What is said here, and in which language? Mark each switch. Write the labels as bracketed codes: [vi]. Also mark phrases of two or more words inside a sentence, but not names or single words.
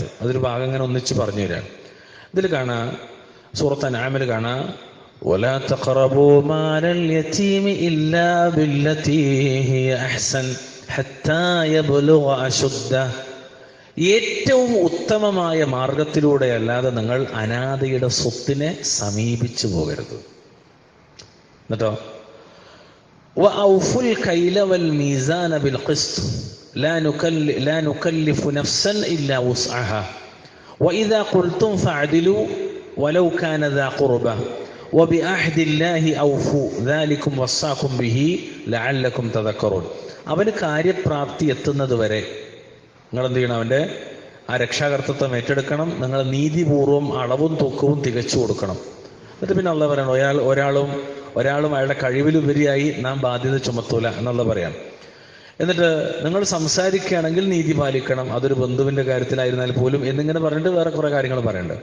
[ml] അതൊരു ഭാഗം ഇങ്ങനെ ഒന്നിച്ച് പറഞ്ഞു തരാണ്. ഇതിൽ കാണാ, സൂറത്ത് അൻആമിൽ കാണാ, [ar] ولا تقربوا مال اليتيم إلا بالتي هي أحسن حتى يبلغ أشده. [ml] ഏറ്റവും ഉത്തമമായ മാർഗത്തിലൂടെ അല്ലാതെ നിങ്ങൾ അനാഥയുടെ സ്വത്തിനെ സമീപിച്ചു പോകരുത്. [ar] എന്നിട്ടോ وأوفوا الكيل والميزان بالقسط لا نكلف نفسا إلا وسعها وإذا قلتم فاعدلوا ولو كان ذا قربى وبعهد الله أوفوا ذلكم وصاكم به لعلكم تذكرون. [ml] അവന് കാര്യപ്രാപ്തി എത്തുന്നത് വരെ നിങ്ങൾ എന്ത് ചെയ്യണം? അവൻ്റെ ആ രക്ഷാകർത്തൃത്വം ഏറ്റെടുക്കണം. നിങ്ങൾ നീതിപൂർവം അളവും തൂക്കവും തികച്ചു കൊടുക്കണം. എന്നിട്ട് പിന്നെ അള്ളാഹ് പറയണം, ഒരാളും അയാളുടെ കഴിവിലുപരിയായി നാം ബാധ്യത ചുമത്തൂല എന്നുള്ള പറയാം. എന്നിട്ട് നിങ്ങൾ സംസാരിക്കുകയാണെങ്കിൽ നീതി പാലിക്കണം, അതൊരു ബന്ധുവിൻ്റെ കാര്യത്തിലായിരുന്നാൽ പോലും എന്നിങ്ങനെ പറഞ്ഞിട്ട് വേറെ കുറേ കാര്യങ്ങൾ പറയുന്നുണ്ട്.